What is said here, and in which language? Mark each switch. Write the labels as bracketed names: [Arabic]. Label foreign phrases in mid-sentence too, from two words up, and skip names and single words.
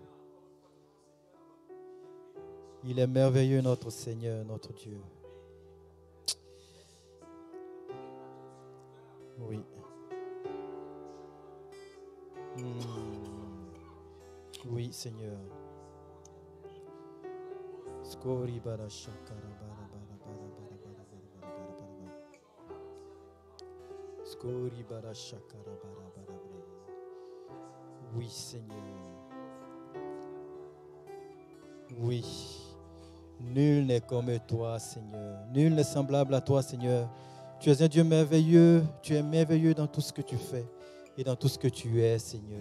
[French] Il est merveilleux, notre Seigneur, notre Dieu. Oui. Oui, Seigneur. Skori bara shakara bara bara bara bara bara bara bara bara. Skori bara shakara bara bara bara. Oui, Seigneur. Oui. Nul n'est comme toi, Seigneur. Nul n'est semblable à toi, Seigneur. Tu es un Dieu merveilleux. Tu es merveilleux dans tout ce que tu fais et dans tout ce que tu es, Seigneur.